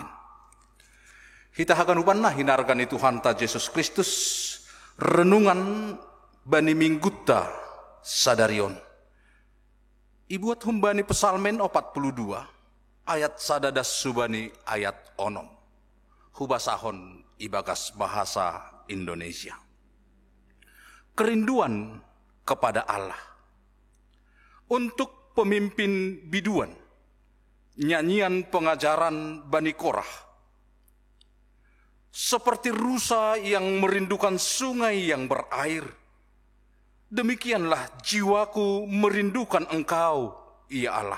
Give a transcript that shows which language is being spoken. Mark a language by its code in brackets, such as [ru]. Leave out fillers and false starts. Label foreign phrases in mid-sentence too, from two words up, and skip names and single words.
[bts] Kita haganupan nah hinargani Tuhan ta Yesus Kristus renungan bani minggutta sadarion. Ibuat humbani pesalmen 42 ayat sadadas subani ayat onom. Hubasahon ibagas bahasa Indonesia. [id] Kerinduan kepada Allah. Untuk pemimpin biduan, nyanyian pengajaran Bani Korah. Seperti rusa yang merindukan sungai yang berair, demikianlah jiwaku merindukan Engkau, ya Allah.